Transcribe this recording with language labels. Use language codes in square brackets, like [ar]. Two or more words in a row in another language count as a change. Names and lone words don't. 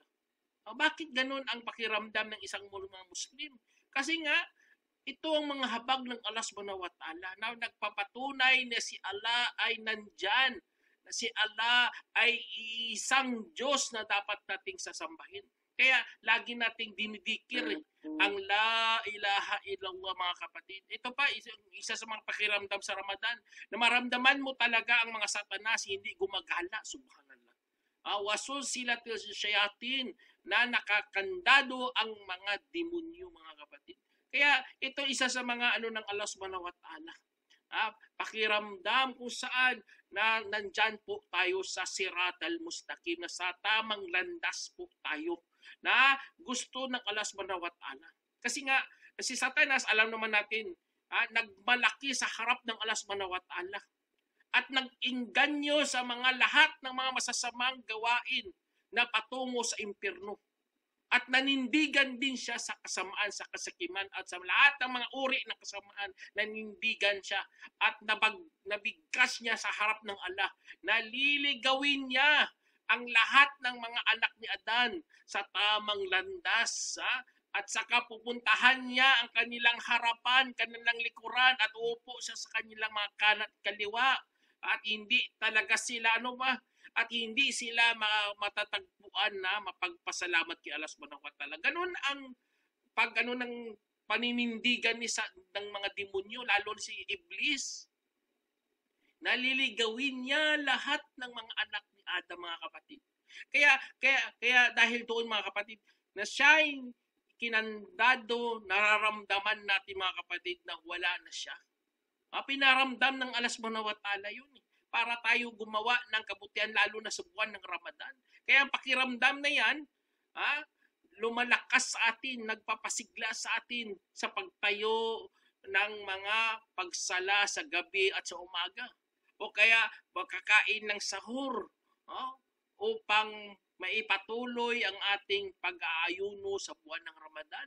[tl] Bakit ganun ang pakiramdam ng isang mga Muslim? Kasi nga, ito ang mga habag ng [ar] الله سبحانه وتعالى [tl] na nagpapatunay na si Allah ay nandyan, na si Allah ay isang Diyos na dapat nating sasambahin. Kaya lagi nating dinidikir ang [ar] لا إله إلا الله, [tl] mga kapatid. Ito pa, isa sa mga pakiramdam sa Ramadan, na maramdaman mo talaga ang mga satanas hindi gumagala. Subhanallah. [ar] وسلسلة الشياطين, [tl] na nakakandado ang mga demonyo, mga kapatid. Kaya ito isa sa mga ng [ar] الله سبحانه وتعالى. [tl] Pakiramdam kung saan na nandyan po tayo sa [ar] الصراط المستقيم, [tl] na sa tamang landas po tayo, na gusto ng [ar] الله سبحانه وتعالى. [tl] Kasi nga, si Satanas, alam naman natin, nagmalaki sa harap ng [ar] الله سبحانه وتعالى [tl] at nag-inganyo sa mga lahat ng mga masasamang gawain na patungo sa impyerno. At nanindigan din siya sa kasamaan, sa kasakiman, at sa lahat ng mga uri ng kasamaan, nanindigan siya at nabigkas niya sa harap ng Allah. Naliligawin niya ang lahat ng mga anak ni Adan sa tamang landas, at saka pupuntahan niya ang kanilang harapan, kanilang likuran, at uupo siya sa kanilang mga kanan at kaliwa. At hindi talaga sila at hindi sila matatagpuan na mapagpasalamat kay [ar] الله سبحانه وتعالى. [tl] Ganun ang ng paninindigan ng mga demonyo, lalo si Iblis. Naliligawin niya lahat ng mga anak ni Adam, mga kapatid. Kaya dahil doon, mga kapatid, na siya'y kinandado, nararamdaman natin, mga kapatid, na wala na siya. Pinaramdam ng [ar] الله سبحانه وتعالى [tl] yun, para tayo gumawa ng kabutihan, lalo na sa buwan ng Ramadan. Kaya ang pakiramdam na yan, lumalakas sa atin, nagpapasigla sa atin sa pagtayo ng mga pagsala sa gabi at sa umaga. O kaya magkakain ng sahur, upang maipatuloy ang ating pag-aayuno sa buwan ng Ramadan.